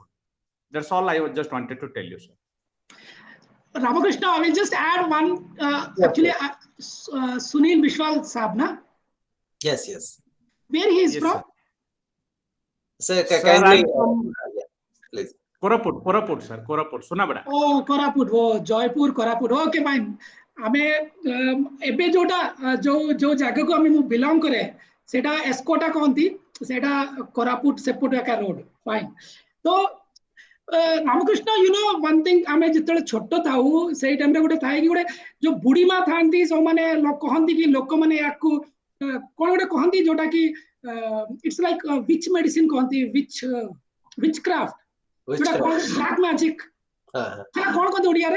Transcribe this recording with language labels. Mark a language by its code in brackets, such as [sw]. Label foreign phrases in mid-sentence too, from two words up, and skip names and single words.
[en] That's all I just wanted to tell you, sir. Ramakrishna, I will just add one. Actually, Sunil Bishwal Saab, na? Yes, yes. Where he is Yes, from? Sir, Sir, kindly, I'm from yeah, please. Koraput, sir. Koraput, Sunabada. Oh, Koraput, oh, Jaipur, Koraput. Okay, fine. [or] ଆମେ ଏବେ ଯୋଉଟା ଯୋଉ ଜାଗାକୁ ଆମେ ମୁଁ ବିଲଙ୍ଗ କରେ ସେଟା ଏସ୍କୋଟା କହନ୍ତି, ସେଟା କୋରାପୁଟ ସେପଟ ଏକା [en] road fine. [or] ତ ରାମକୃଷ୍ଣ, [en] you know one thing, [or] ଆମେ ଯେତେବେଳେ ଛୋଟ ଥାଉ ସେଇ ଟାଇମରେ ଗୋଟେ ଥାଏ କି ଗୋଟେ ଯୋଉ ବୁଢୀ ମା ଥାନ୍ତି, ସବୁମାନେ କହନ୍ତି କି ଲୋକମାନେ ୟାକୁ କଣ ଗୋଟେ କହନ୍ତି ଯୋଉଟା କି [en] it's like witch medicine [or] କହନ୍ତି, [en] witch craft, [or] ଯୋଉଟା [en] black magic, [or] ସେଟା କଣ କହନ୍ତି ଓଡିଆରେ?